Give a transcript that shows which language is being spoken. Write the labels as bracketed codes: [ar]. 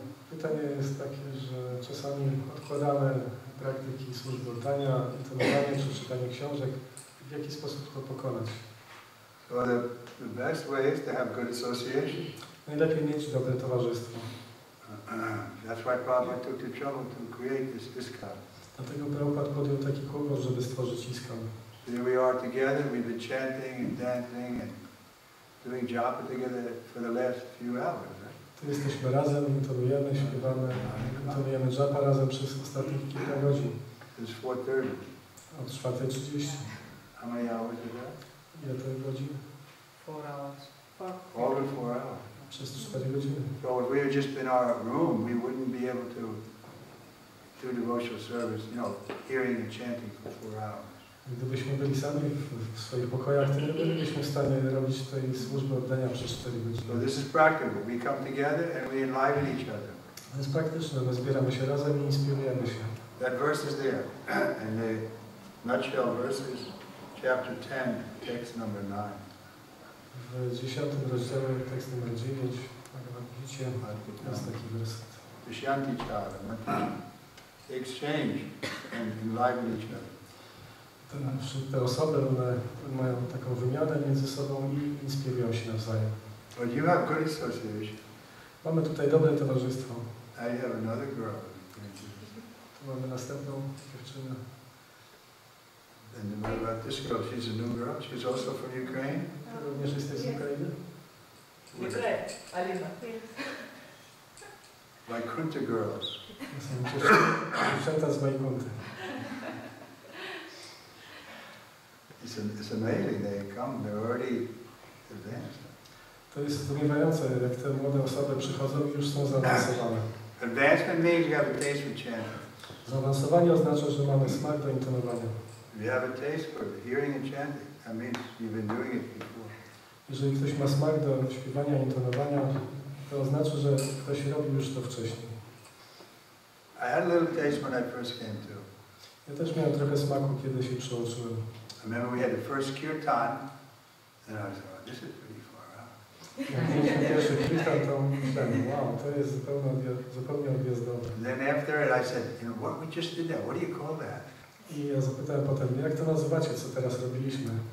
[pl] Pytanie jest takie, że czasami odkładamy praktyki służby oddania, intonowanie czy czytanie książek. W jaki sposób to pokonać? [en] So the best way is to have good association. [pl] Najlepiej mieć dobre towarzystwo. [en] That's why Prabhupada took the trouble to create this ISKCON. [pl] Dlatego Prabhupada podjął taki kłopot, żeby stworzyć ISKCON. [en] Here we are together, we've been chanting and dancing and doing japa together for the last few hours, right? [pl] Tu jesteśmy razem, intonujemy, śpiewamy, intonujemy japa razem przez ostatnich kilka godzin. [en] It's 4:30. [pl] Od 4:30. [en] How many hours is that? [pl] Ile to jest godzin? [en] 4 hours. Over 4 hours. [pl] Przez 4 godziny. [en] So if we were just in our room, we wouldn't be able to do devotional service, hearing and chanting for 4 hours. [pl] Gdybyśmy byli sami w swoich pokojach, to nie bylibyśmy w stanie robić tej służby oddania przez 4 [en] So [pl] godziny. [en] this is practical. We come together and we enliven each other. [pl] To jest praktyczne, my zbieramy się razem i inspirujemy się. [en] That verse is there. And the nutshell verse is chapter 10, text number 9. [pl] W 10 rozdziale, tekst numer 9, widzicie, jest taki werset. [en] Vishanti chara, exchange and enliven each other. [pl] Te osoby, one mają taką wymianę między sobą i inspirują się nawzajem. [en] But you have good association. [pl] Mamy tutaj dobre towarzystwo. [en] I have another girl. [pl] Tu mamy następną dziewczynę. [en] And what about this girl? She's a new girl. She's also from Ukraine. [pl] Również jesteś z Ukrainy? Alina. [en] Vaikuntha girls. [pl] To są dziewczęta z Wajkunty. [en] It's amazing. They come. They're already advanced. [pl] To jest zdumiewające, jak te młode osoby przychodzą i już są zaawansowane. [en] Advancement means you have a taste for chanting. [pl] Zaawansowanie oznacza, że mamy smak do intonowania. [en] If you have a taste for hearing and chanting, that means you've been doing it before. [pl] Jeżeli ktoś ma smak do śpiewania i intonowania, to oznacza, że ktoś robił już to wcześniej. [en] I had a little taste when I first came to. [pl] Ja też miałem trochę smaku, kiedy się przyłączyłem. [en] I remember we had the first kirtan, and I was like, this is pretty far out. [pl] Jak mieliśmy pierwszy kirtan, to myślałem, wow, to jest zupełnie odjazdowe. [en] And then after it, I said, you know, what we just did that? What do you call that? [pl] I ja zapytałem potem, jak to nazywacie, co teraz robiliśmy?